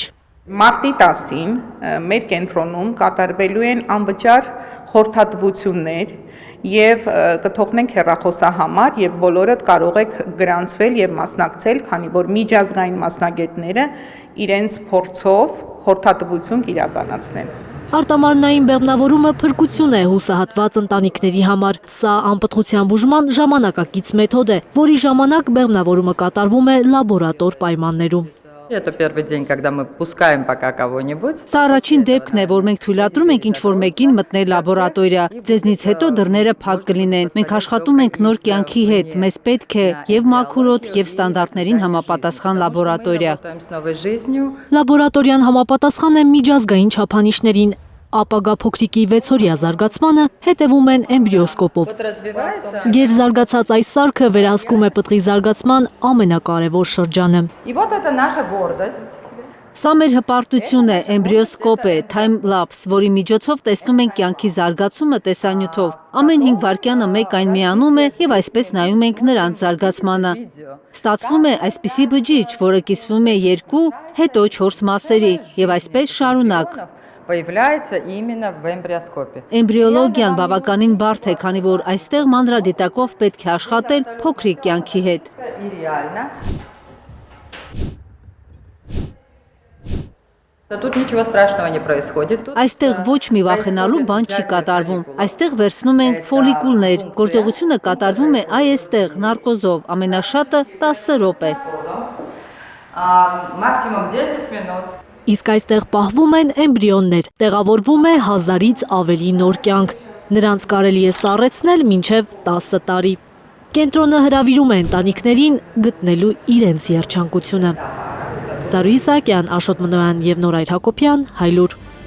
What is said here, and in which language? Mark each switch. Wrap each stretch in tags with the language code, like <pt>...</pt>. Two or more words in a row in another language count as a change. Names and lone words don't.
<hy>Մարտի 10-ին մեր կենտրոնում կատարվելու են անվճար խորհրդատվություններ եւ կթողնենք հեռախոսահամար եւ բոլորդ կարող եք գրանցվել եւ մասնակցել, քանի որ միջազգային մասնագետները իրենց փորձով խորհրդատվություն կիրականացնեն։ Արտամարմնային բեղմնավորումը փրկություն է հուսահատված ընտանիքների համար։ Սա անպտղության բուժման ժամանակակից մեթոդ է, որի ժամանակ բեղմնավորումը կատարվում է լաբորատոր պայմաններում։</hy> <ru>Это первый день, когда мы пускаем пока кого-нибудь.</ru> <hy>Սա առաջին դեպքն է, որ մենք թույլատրում ենք ինչ-որ մեկին մտնել լաբորատորիա։ Ձեզնից հետո դռները փակ կլինեն։ Մենք աշխատում ենք նոր կյանքի հետ։ Մեզ պետք է եւ մաքուրոտ, եւ ստանդարտներին համապատասխան լաբորատորիա։ Լաբորատորիան համապատասխան է միջազգային չափանիշներին։ Ապագա փոքրիկի 6-օրյա զարգացմանը հետևում են էմբրիոսկոպով։ Գերզարգացած այս սարքը վերահսկում է պտղի զարգացման ամենակարևոր շրջանը։ Սա մեր հպարտություն է, էմբրիոսկոպ է,</hy> <en>time lapse,</en> <hy>որի միջոցով տեսնում ենք կյանքի զարգացումը տեսանյութով։ Ամեն 5 վայրկյանը մեկ այն միանում է եւ այսպես նայում ենք նրանց զարգացմանը։ Ստացվում է այսպիսի բջիջ, որը կիսվում է 2, հետո 4 մասերի եւ այսպես շարունակ։</hy> <ru>Появляется именно в эмбриоскопе.</ru> <hy>Էմբրիոլոգիան բավականին բարդ է, քանի որ այստեղ մանրադիտակով պետք է աշխատել փոքրիկ կյանքի հետ։</hy> <ru>Тут ничего страшного не происходит.</ru> <hy>Այստեղ ոչ մի վախենալու բան չի կատարվում։ Այստեղ վերցնում ենք ֆոլիկուլներ, գործողությունը կատարվում է այստեղ նարկոզով, ամենաշատը 10 րոպե։</hy> <ru>Максимум 10 минут.</ru> <hy>Իսկ այստեղ պահվում են էմբրիոններ, տեղավորվում է 1000-ից ավելի նոր կյանք։ Նրանց կարելի է սառեցնել մինչև 10 տարի։ Կենտրոնը հրավիրում է ընտանիքներին գտնելու իրենց երջանկությունը։ Զարուհի Սահակյան, Աշոտ Մնոյան եւ Նորայր Հակոբյան, Հայլուր։</hy>